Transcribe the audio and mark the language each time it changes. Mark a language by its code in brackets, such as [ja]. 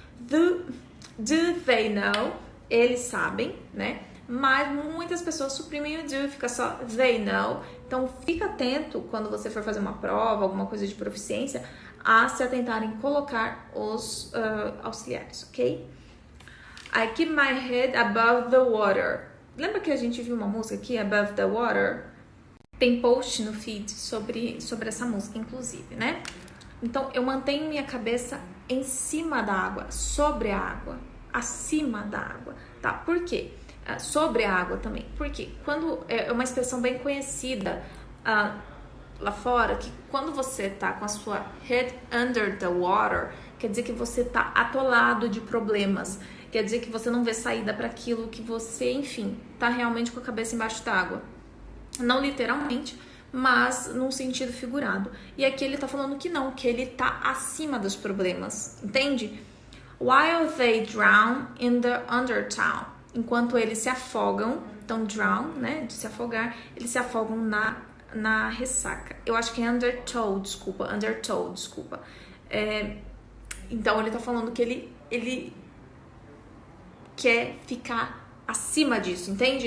[en] Do they know? [pt] Eles sabem, né? Mas muitas pessoas suprimem o do, fica só they know. Então, fica atento quando você for fazer uma prova, alguma coisa de proficiência, a se atentarem em colocar os auxiliares, ok? [en] I keep my head above the water. [pt] Lembra que a gente viu uma música aqui, Above the Water? Tem post no feed sobre essa música, inclusive, né? Então, eu mantenho minha cabeça em cima da água, sobre a água, acima da água, tá? Por quê? Sobre a água também. Porque quando é uma expressão bem conhecida lá fora, que quando você tá com a sua [en] head under the water, [pt] quer dizer que você tá atolado de problemas, quer dizer que você não vê saída para aquilo, que você, enfim, tá realmente com a cabeça embaixo d'água. Não literalmente, mas num sentido figurado. E aqui ele tá falando que não, que ele tá acima dos problemas, entende? [en] While they drown in the undertow. [pt] Enquanto eles se afogam, então drown, né, de se afogar, eles se afogam na ressaca. Eu acho que é undertow, desculpa. Então ele tá falando que ele quer ficar acima disso, entende?